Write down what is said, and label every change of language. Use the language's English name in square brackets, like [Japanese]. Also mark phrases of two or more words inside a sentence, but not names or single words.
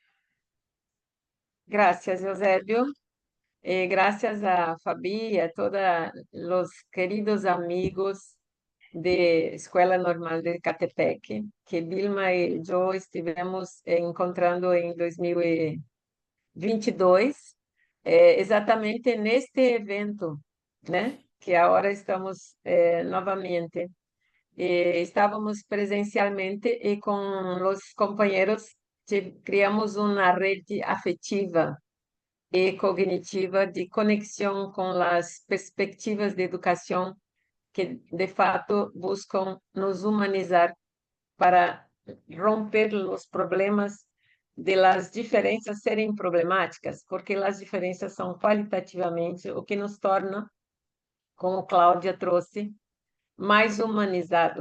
[Spanish] Gracias, Eusébio. Gracias a Fabi y a todos los queridos amigos de Escuela Normal de Catepec, que Vilma y yo estivemos encontrando en 2022, [Portuguese] exatamente neste evento, né? Que agora estamos novamente. Estávamos presencialmente [Spanish] y con los compañeros [Portuguese] criamos [Spanish] una red afectiva [Portuguese] e cognitiva de conexão com as perspectivas de educação que, de fato, buscam nos humanizar para romper os problemas de las diferenças serem problemáticas, porque as diferenças são qualitativamente o que nos torna, como Cláudia trouxe, mais humanizados.